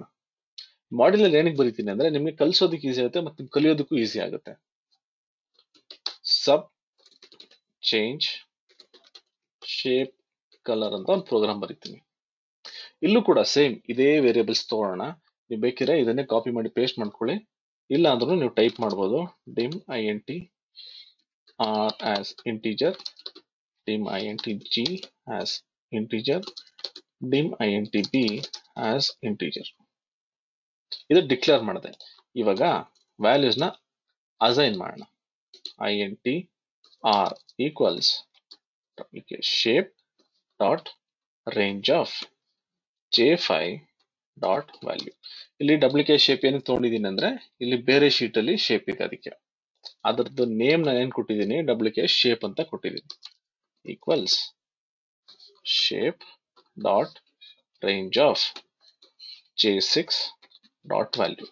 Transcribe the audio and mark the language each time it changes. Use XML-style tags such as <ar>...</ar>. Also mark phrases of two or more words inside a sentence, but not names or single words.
<kn>ಮಾಡ್ಯೂಲ್ ಅಲ್ಲಿ ಏನಕ್ಕೆ ಬರೀತೀನಿ ಅಂದ್ರೆ ನಿಮ್ಗೆ ಕಲಿಸೋದಕ್ಕೆ ಈಸಿ ಆಗುತ್ತೆ ಮತ್ತೆ ಕಲಿಯೋದಕ್ಕೂ ಈಸಿ ಆಗುತ್ತೆ.</kn> <en>Sub change shape color ಅಂತ ಒಂದು ಪ್ರೋಗ್ರಾಮ್ ಬರೀತೀನಿ.</en> <kn>ಇಲ್ಲೂ ಕೂಡ ಸೇಮ್ ಇದೇ ವೇರಿಯೇಬಲ್ಸ್ ತಗೊಳ್ಳೋಣ. ನೀವು ಬೇಕಿದ್ರೆ ಇದನ್ನೇ ಕಾಪಿ ಮಾಡಿ ಪೇಸ್ಟ್ ಮಾಡ್ಕೊಳ್ಳಿ, ಇಲ್ಲ ಅಂದ್ರೂ ನೀವು ಟೈಪ್ ಮಾಡ್ಬೋದು.</kn> <en>dim int r as integer, dim int g as integer, dim int b as integer.</en> <kn>ಇದು ಡಿಕ್ಲೇರ್ ಮಾಡಿದೆ. ಇವಾಗ ವ್ಯಾಲ್ಯೂಸ್ ನ ಅಸೈನ್ ಮಾಡೋಣ.</kn> <en>int r equals shape dot range of j5 dot value.</en> <kn>ಇಲ್ಲಿ WK ಶೇಪ್ ಏನಕ್ಕೆ ತಗೊಂಡಿದ್ದೀನಿ ಅಂದ್ರೆ ಇಲ್ಲಿ ಬೇರೆ ಶೀಟ್ ಅಲ್ಲಿ ಶೇಪ್ ಇದೆ, ಅದಕ್ಕೆ ಅದರದ್ದು ನೇಮ್ ನಾನು ಏನ್ ಕೊಟ್ಟಿದ್ದೀನಿ WK ಶೇಪ್ ಅಂತ ಕೊಟ್ಟಿದ್ದೀನಿ.</kn> <en>equals shape dot range of J6 dot value.</en>